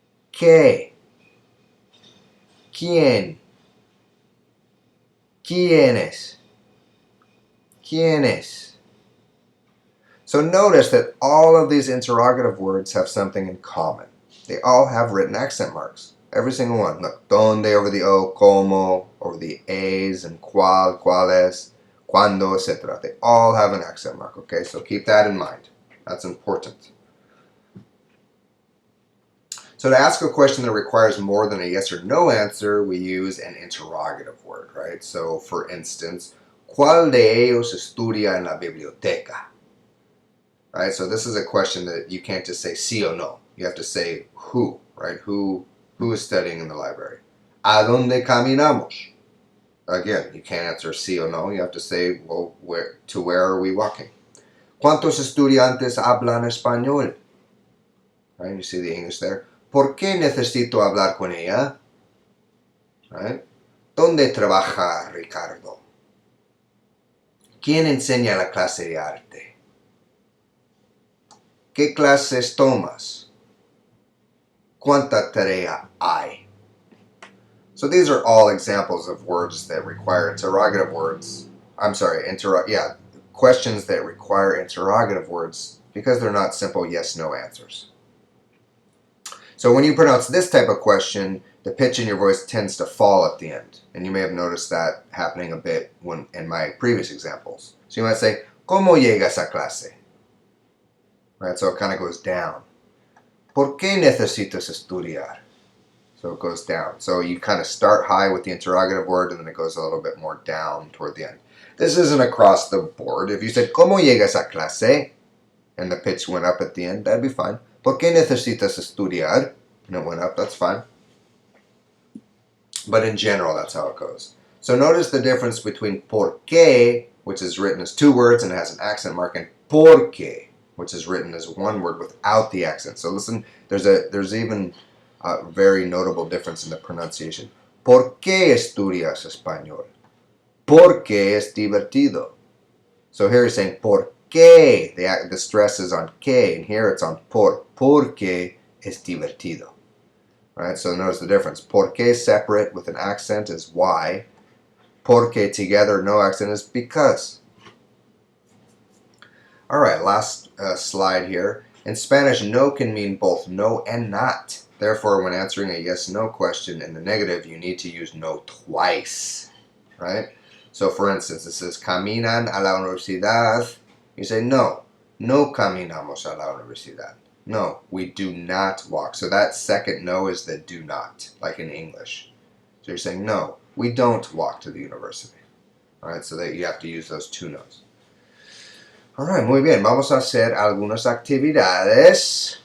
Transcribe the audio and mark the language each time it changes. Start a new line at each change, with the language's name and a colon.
Spanish: ¿Qué? ¿Quién? ¿Quiénes? ¿Quiénes?
English: So notice that all of these interrogative words have something in common. They all have written accent marks. Every single one. Look, ¿dónde over the O, ¿cómo over the A's, and ¿cuál, cuáles, ¿cuándo, etc. They all have an accent mark, okay? So keep that in mind. That's important. So to ask a question that requires more than a yes or no answer, we use an interrogative word, right? So for instance,
Spanish: ¿cuál de ellos estudia en la biblioteca?
English: Right? So this is a question that you can't just say sí or no. You have to say who, right? Who is studying in the library?
Spanish: ¿A dónde caminamos?
English: Again, you can't answer sí or no. You have to say, well, where are we walking?
Spanish: ¿Cuántos estudiantes hablan español? Right?
English: You see the English there.
Spanish: ¿Por qué necesito hablar con ella?
English: Right?
Spanish: ¿Dónde trabaja Ricardo? ¿Quién enseña la clase de arte? ¿Qué clases tomas? ¿Cuánta tarea hay?
English: So these are all examples of words that require interrogative words. I'm sorry, questions that require interrogative words because they're not simple yes-no answers. So when you pronounce this type of question, the pitch in your voice tends to fall at the end. And you may have noticed that happening a bit in my previous examples. So you might say,
Spanish: ¿Cómo llegas a clase?
English: Right, so it kind of goes down.
Spanish: ¿Por qué necesitas estudiar?
English: So it goes down. So you kind of start high with the interrogative word and then it goes a little bit more down toward the end. This isn't across the board. If you said,
Spanish: ¿Cómo llegas a clase?
English: And the pitch went up at the end, that'd be fine.
Spanish: ¿Por qué necesitas estudiar?
English: And it went up, that's fine. But in general, that's how it goes. So notice the difference between por qué, which is written as two words and has an accent mark, and porque, which is written as one word without the accent. So listen, there's even a very notable difference in the pronunciation.
Spanish: ¿Por qué estudias español? Porque es divertido.
English: So here he's saying por qué. The stress is on que, and here it's on por.
Spanish: Porque es divertido.
English: Right, so notice the difference. Porque separate with an accent is why. Porque together, no accent, is because. Alright, last slide here. In Spanish, no can mean both no and not. Therefore, when answering a yes-no question in the negative, you need to use no twice. Right? So for instance, it says,
Spanish: ¿Caminan a la universidad?
English: You say, no.
Spanish: No caminamos a la universidad.
English: No, we do not walk. So that second no is the do not, like in English. So you're saying, no, we don't walk to the university. All right, so that you have to use those two no's. All right,
Spanish: muy bien. Vamos a hacer algunas actividades.